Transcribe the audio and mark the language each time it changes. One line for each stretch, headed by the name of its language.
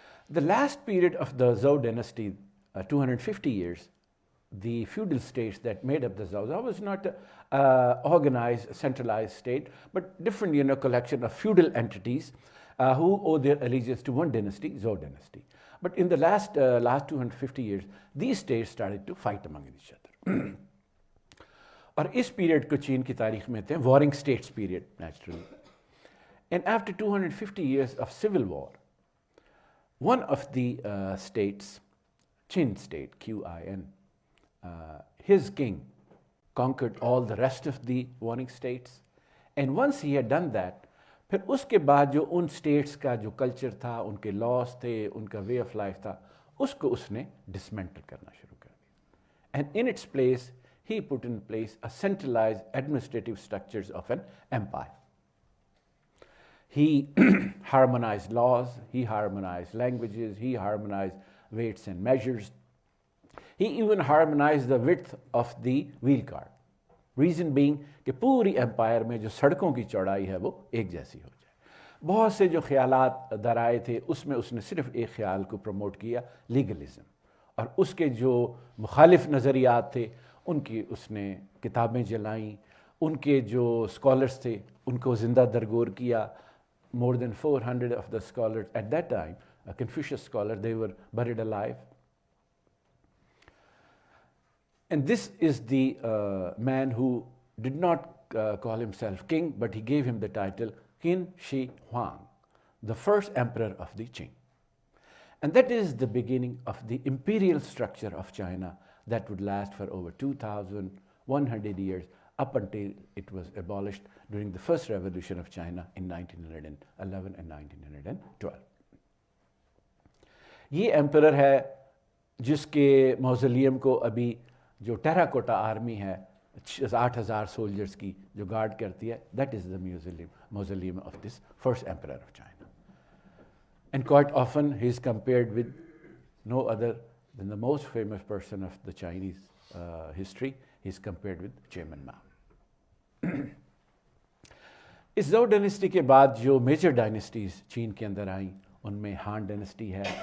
English: The last period of the Zhou dynasty, 250 years, the feudal states that made up the Zhou was not organized, centralized state, but different, collection of feudal entities who owe their allegiance to one dynasty, Zhou dynasty. But in the last 250 years, these states started to fight among each other.
Urdu: اور اس period کو چین کی تاریخ میں کہتے ہیں warring status period naturally.
English: And after 250 years of civil war, one of the states, Qin state, Qin, his king conquered all the rest of the warring states. And once he had done that,
Urdu: پھر اس کے بعد جو ان status کا جو culture تھا, ان کے لاس تھے, ان کا وے آف لائف تھا, اس کو اس نے ڈسمینٹل کرنا شروع کر دیا.
English: And in its place he put in place a centralized administrative structures of an empire. He harmonized laws, he harmonized languages, he harmonized weights and measures. He even harmonized the width of the wheel cart. Reason being
Urdu: کہ پوری empire میں جو سڑکوں کی چوڑائی ہے وہ ایک جیسی ہو جائے. بہت سے جو خیالات درائے تھے اس میں اس نے صرف ایک خیال کو پروموٹ کیا, لیگلزم. اور اس کے جو مخالف نظریات تھے ان کی اس نے کتابیں جلائیں، ان کے جو اسکالرس تھے ان کو زندہ درگور کیا.
English: More than 400 of the scholars at that time, a Confucius scholar, they were buried alive. And this is the man who did not call himself king, but he gave him the title Qin Shi Huang, the first emperor of the Qing. And that is the beginning of the imperial structure of China that would last for over 2,100 years, up until it was abolished during the first revolution of China in 1911 and 1912.
Urdu: یہ emperor ہے جس کے موزولیم کو ابھی جو terracotta army ہے 8,000 soldiers کی جو گارڈ کرتی ہے,
English: that is the mausoleum of this first emperor of China. And quite often he is compared with no other than the most famous person of the Chinese history. He is compared with Chairman Mao.
Urdu: اس zoo Dynasty کے بعد جو major ڈائنسٹیز چین کے اندر آئیں ان میں ہان Dynasty ہے.